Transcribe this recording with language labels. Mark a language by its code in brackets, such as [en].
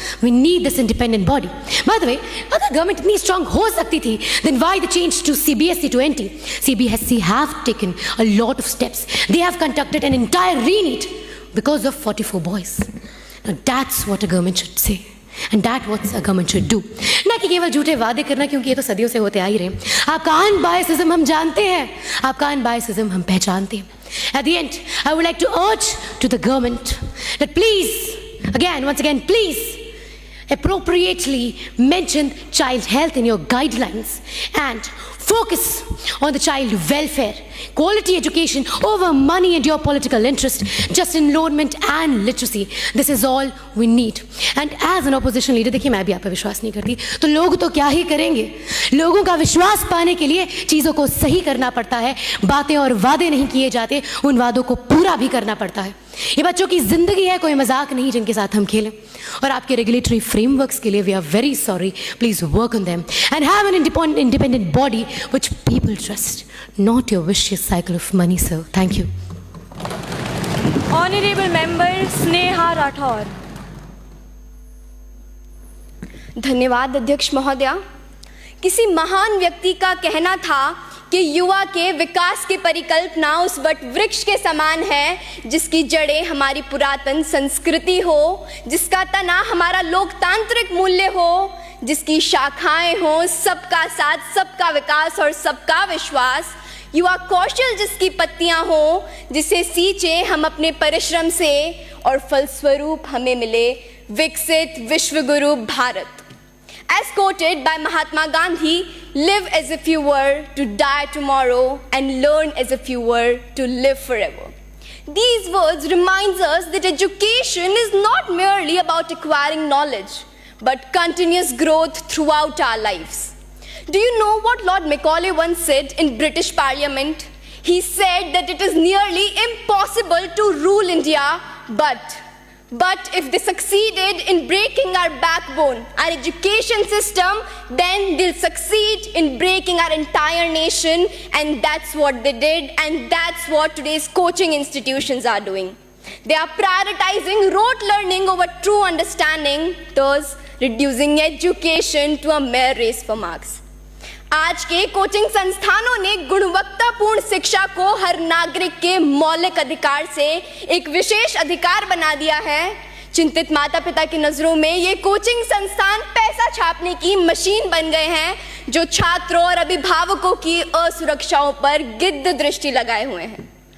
[en] we need this independent body. By the way, [hi] अगर government इतनी strong हो सकती थी, [en] then why the change to CBSE to NT? CBSE have taken a lot of steps. They have conducted an entire re-NEET because of 44 boys. Now that's what a government should say. And that's what a government should do. [hi] ना कि केवल झूठे वादे करना, क्योंकि ये तो सदियों से होते आ ही रहे हैं. आपका अनबायसिज्म हम जानते हैं, आपका अनबायसिज्म हम पहचानते हैं. [en] At the end, I would like to urge to the government that please, once again, please appropriately mention child health in your guidelines and focus on the child welfare, quality education over money and your political interest, just enrollment and literacy. This is all we need. And as an opposition leader, [hi] देखिए मैं भी आप पे विश्वास नहीं करती, तो लोग तो क्या ही करेंगे. लोगों का विश्वास पाने के लिए चीज़ों को सही करना पड़ता है. बातें और वादे नहीं किए जाते, उन वादों को पूरा भी करना पड़ता है. ये बच्चों की जिंदगी है, कोई मजाक नहीं जिनके साथ हम खेलें. और आपके रेगुलेटरी फ्रेमवर्क्स के लिए [en] We are very sorry. Please work on them and have an independent body which people trust, not your vicious cycle of money, sir. Thank you. Honorable Member Sneha Rathore. [hi] धन्यवाद अध्यक्ष महोदया. किसी महान व्यक्ति का कहना था कि युवा के विकास की परिकल्पना उस वट वृक्ष के समान है जिसकी जड़ें हमारी पुरातन संस्कृति हो, जिसका तना हमारा लोकतांत्रिक मूल्य हो, जिसकी शाखाएं हो सबका साथ, सबका विकास और सबका विश्वास. युवा कौशल जिसकी पत्तियां हो, जिसे सींचे हम अपने परिश्रम से और फलस्वरूप हमें मिले विकसित विश्वगुरु Bharat. [en] As quoted by Mahatma Gandhi, live as if you were to die tomorrow and learn as if you were to live forever. These words remind us that education is not merely about acquiring knowledge, but continuous growth throughout our lives. Do you know what Lord Macaulay once said in British Parliament? He said that it is nearly impossible to rule India, but if they succeeded in breaking our backbone, our education system, then they'll succeed in breaking our entire nation. And that's what they did, and that's what today's coaching institutions are doing. They are prioritizing rote learning over true understanding, thus reducing education to a mere race for marks. [hi] आज के coaching संस्थानों ने गुणवत्तापूर्ण शिक्षा को हर नागरिक के मौलिक अधिकार से एक विशेष अधिकार बना दिया है. चिंतित माता पिता की नजरों में ये कोचिंग संस्थान पैसा छापने की मशीन बन गए हैं, जो छात्रों और अभिभावकों की असुरक्षाओं पर गिद्ध दृष्टि लगाए हुए हैं.